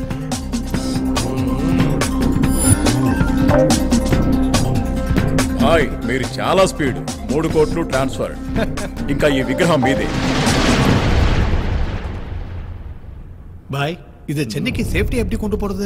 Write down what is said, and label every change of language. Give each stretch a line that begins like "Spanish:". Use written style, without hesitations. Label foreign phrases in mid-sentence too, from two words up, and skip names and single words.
English: Hi.
Telugu: మీరు చాలా స్పీడ్ 3 కోట్లు ట్రాన్స్ఫర్ ఇంకా ఈ విగ్రహం మీదే
Tamil: பாய் இது சென்னைக்கு சேஃப்டி எப்படி கொண்டு போறது